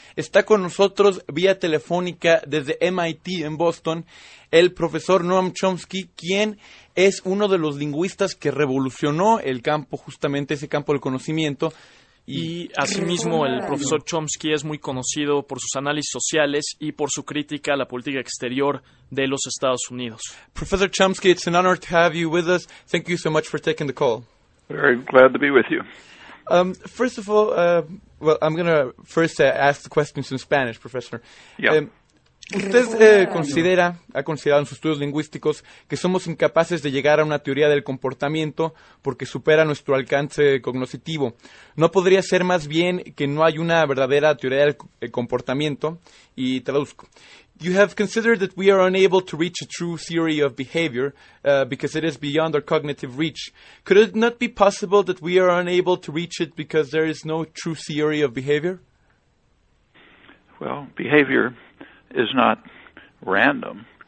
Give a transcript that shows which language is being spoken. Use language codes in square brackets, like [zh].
[es] Está con nosotros vía telefónica desde MIT en Boston el profesor Noam Chomsky, quien es uno de los lingüistas que revolucionó el campo, justamente ese campo del conocimiento. Y asimismo el profesor Chomsky es muy conocido por sus análisis sociales y por su crítica a la política exterior de los Estados Unidos. [en] Professor Chomsky, it's an honor to have you with us. Thank you so much for taking the call. Very glad to be with you. First of all, well, I'm going to first ask the questions in Spanish, Professor. Yeah. [es] ¿Usted ha considerado en sus estudios lingüísticos que somos incapaces de llegar a una teoría del comportamiento porque supera nuestro alcance cognoscitivo? ¿No podría ser más bien que no hay una verdadera teoría del comportamiento? Y traduzco. [en] You have considered that we are unable to reach a true theory of behavior because it is beyond our cognitive reach. Could it not be possible that we are unable to reach it because there is no true theory of behavior? Well, behavior is not random.